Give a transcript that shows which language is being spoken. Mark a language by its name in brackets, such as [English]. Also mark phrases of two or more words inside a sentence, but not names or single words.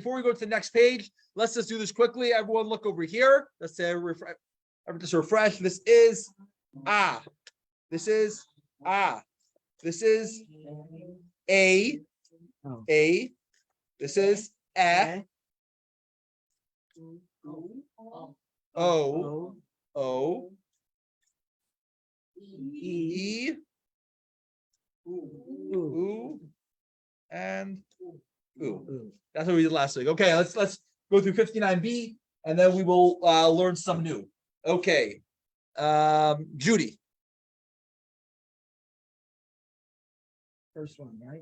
[English] Before we go to the next page, let's just do this quickly. Everyone look over here. Let's say just refresh. This is ah. This is ah. This is a. oh. A. This is a. O. O. E. Ooh. And ooh. That's what we did last week. Okay, let's go through 59B and then we will learn some new. Okay. Judy. First one, right?